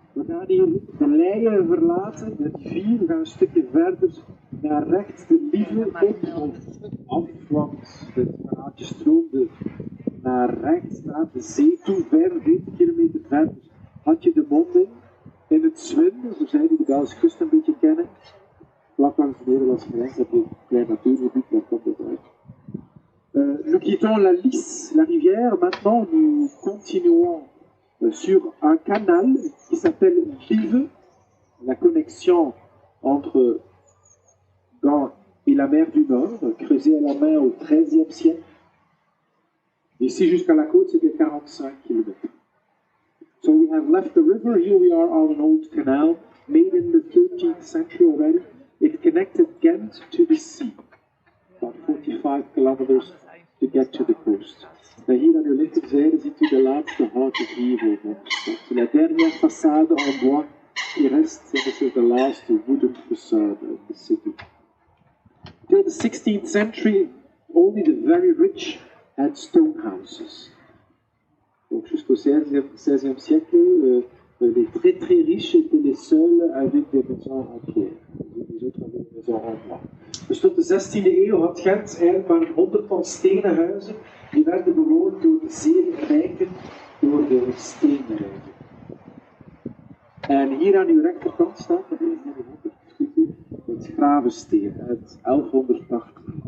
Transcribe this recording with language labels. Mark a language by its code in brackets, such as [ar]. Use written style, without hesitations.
[nl] gaan hier de leien verlaten, de rivier, we gaan een stukje verder naar rechts de Lieve op of af, want het kanaaltje stroomde naar rechts, naar de zee toe, 45 kilometer verder had je de monding in het Zwin, voor zij die de Belgische kust een beetje kennen. Vlak langs de Nederlandse grens heb je een klein natuurgebied, daar komt het uit. [fr] Nous quittons la Lys, la rivière, maintenant nous continuons sur un canal qui s'appelle Lieve, la connexion entre Ghent et la mer du Nord, creusée à la main au XIIIe siècle. Ici jusqu'à la côte, c'était 45 km. [en] So we have left the river, here we are on an old canal, made in the 13th century already. It connected Ghent to the sea, about 45 kilometers to get to the coast. [nl] En hier aan uw linkerzijde ziet u de laatste houten gevel van de stad. [fr] La dernière façade en bois qui reste, [en] and this is the last wooden facade of the city. Till the 16th century, only the very rich had stone houses. [fr] Donc jusqu'au XVIe siècle, les très très riches étaient les seuls avec des maisons en pierre. Les autres avaient des maisons en bois. [nl] Dus tot de 16e eeuw had Gent eigenlijk maar een 100-tal stenen huizen. Die werden bewoond door de zeer rijken, door de steenrijken. En hier aan uw rechterkant staat, dat is het Gravensteen uit 1180.